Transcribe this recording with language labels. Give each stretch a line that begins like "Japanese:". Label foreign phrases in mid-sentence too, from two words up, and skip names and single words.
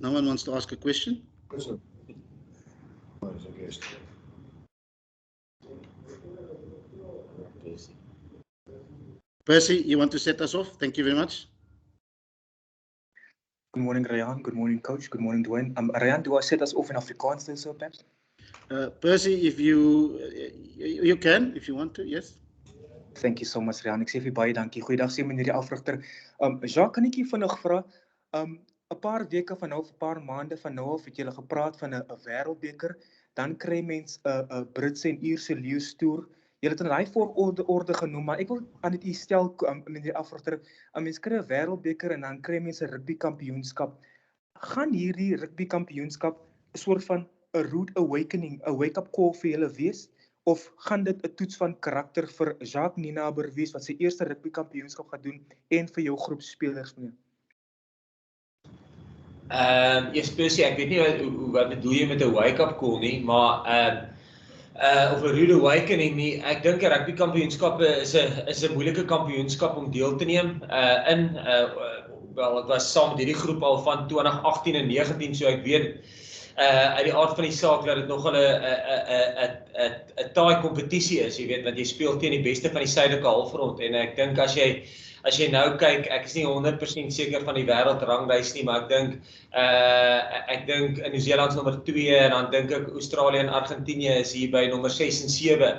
English: No one wants to ask a question. Percy, you want to set us off? Thank you very much. Good morning, Ryan. Good morning, Coach. Good morning, Duane. Ryan, do I set us off in Afrikaans then, so perhaps? Percy, if you can, if you want to, yes. Thank you so much, Ryan.
Afrikaans: Ek sê vir baie dankie. Goeiedag sê meneer die afrigter. Jacques, kan ek hier vinnig vra? 'n paar weke van nou, 'n paar maande van nou af het julle gepraat van 'n wêreldbeker. Dan kry mens 'n Britse en Ierse leeustoer. Julle het in daai volgorde genoem, maar ek wil aan dit u stel, meneer die afrigter. Mens kry 'n wêreldbeker en dan kry mens 'n rugby kampioenskap. Gaan hierdie rugby kampioenskap 'n soort van 'n
English: rude awakening,
Afrikaans: 'n
English: wake-up call
Afrikaans: vir julle wees? Of gaan dit 'n toets van karakter vir Jacques Nienaber wees wat sy eerste rugby kampioenskap gaan doen en vir jou groep spelers meneer? Yes, Percy, ek weet nie wat bedoel jy met 'n
English: wake-up call
Afrikaans: nie, maar of 'n
English: rude awakening
Afrikaans: nie. Ek dink 'n rugby kampioenskappe is 'n moeilike kampioenskap om deel te neem wel, ek was saam met hierdie groep al van 2018 en 19, so ek weet uit die aard van die saak dat dit nogal 'n taai kompetisie is, jy weet, want jy speel teen die beste van die suidelike halfrond en ek dink as jy nou kyk, ek is nie 100% seker van die wêreldranglys nie, maar ek dink in Nieu-Seeland is nommer 2 en dan dink ek Australië en Argentinië is hier by nommer 6 en 7.